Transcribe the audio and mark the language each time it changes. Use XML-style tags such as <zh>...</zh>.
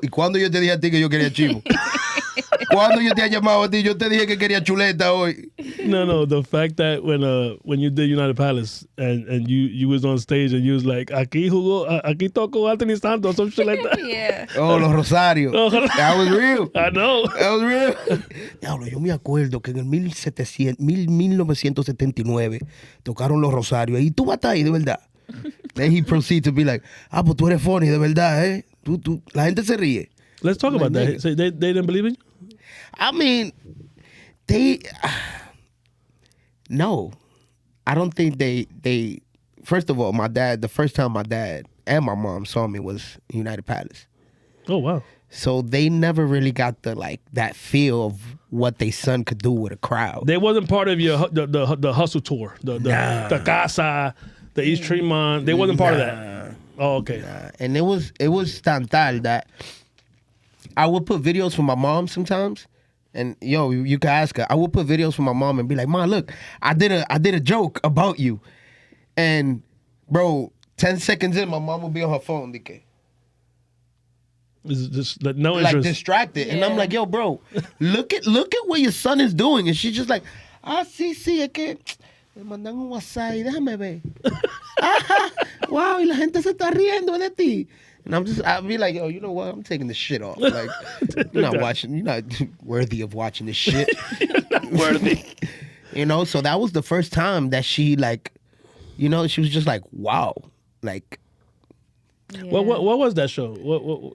<es>¿Y cuándo yo te dije a ti que yo quería chivo? ¿Cuándo yo te he llamado a ti? Yo te dije que quería chuleta hoy.</es> <en>No, the fact that when you did United Palace and you was on stage and you was like,</en> <es>aquí tocó Anthony Santos,</es> <en>some shit like that. Yeah. Oh, los Rosarios. That was real. I know. That was real.</en> <es>Diablo, yo me acuerdo que en el 1979 tocaron los Rosarios. Y tú vas a estar ahí, de verdad.</es> <en>Then he proceeds to be like,</en> <es>pues tú eres funny, de verdad, ¿eh? La gente se ríe.</es> <en>Let's talk about that. So they didn't believe in you? I mean, no. I don't think they first of all, the first time my dad and my mom saw me was United Palace. Oh, wow. So they never really got that feel of what their son could do with a crowd. They wasn't part of your the hustle tour, the Casa, the East Tremont. They wasn't part of that. Oh, okay. Nah. And it was</en> <es>tan tal</es> <en>that I would put videos for my mom sometimes. And you can ask her. I would put videos for my mom and be like, "Ma, look, I did a joke about you." And bro, 10 seconds in, my mom would be on her phone, Just no interest. Like distracted. Yeah. And I'm like, "Yo, bro, look at what your son is doing." And she's just like,</en> <es>sí, es que me mandan un WhatsApp y déjame ver. Wow, y la gente se está riendo de ti.</es> <en>And I'll be like, yo, you know what? I'm taking this shit off. Like, you're not worthy of watching this shit. You're not worthy. So that was the first time that she she was just like, wow. Like. Yeah. What was that show?</en>